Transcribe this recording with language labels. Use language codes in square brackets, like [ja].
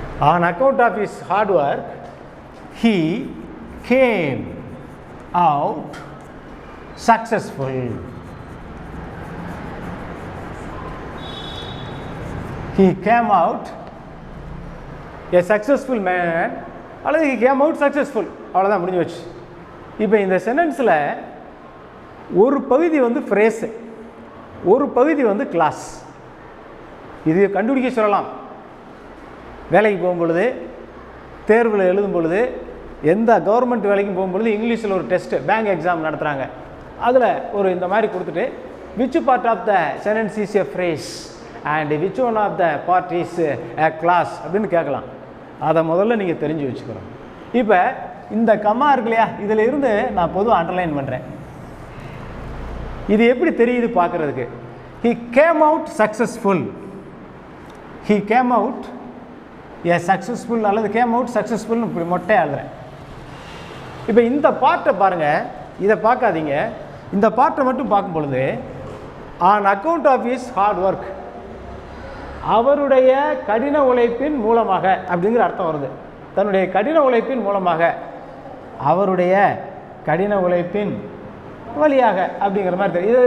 [en] On account of his hard work, he came out successful. He came out a successful man அல்லது he came out successful. [ta] அவ்வளோதான், முடிஞ்சு வச்சு. இப்போ இந்த சென்டென்ஸில் ஒரு பகுதி வந்து ஃப்ரேஸு, ஒரு பகுதி வந்து கிளாஸ். இது கண்டுபிடிக்க சொல்லலாம். வேலைக்கு போகும்பொழுது, தேர்வில் எழுதும் பொழுது, எந்த கவர்மெண்ட் வேலைக்கும் போகும்பொழுது இங்கிலீஷில் ஒரு டெஸ்ட்டு, பேங்க் எக்ஸாம் நடத்துகிறாங்க. அதில் ஒரு இந்த மாதிரி கொடுத்துட்டு [en] which part of the sentence is a phrase and which one of the part is a clause [ta] அப்படின்னு கேட்கலாம். அதை முதல்ல நீங்கள் தெரிஞ்சு வச்சுக்கணும். இப்போ இந்த கம்மா இருக்கு இல்லையா, இதில் இருந்து நான் பொதுவாக அண்டர்லைன் பண்ணுறேன். இது எப்படி தெரியுது பார்க்குறதுக்கு? [en] he came out successful, he came out a successful அல்லது came out successful [ta] இப்படி மொட்டை எழுதுறேன். இப்போ இந்த பார்ட்டை பாருங்கள், இதை பார்க்காதீங்க, இந்த பார்ட்டை மட்டும் பார்க்கும் பொழுது [en] on account of his hard work, [ta] அவருடைய கடின உழைப்பின் மூலமாக அப்படிங்கிற அர்த்தம் வருது. தன்னுடைய கடின உழைப்பின் மூலமாக, அவருடைய கடின உழைப்பின் வழியாக அப்படிங்கிற மாதிரி தெரியும்.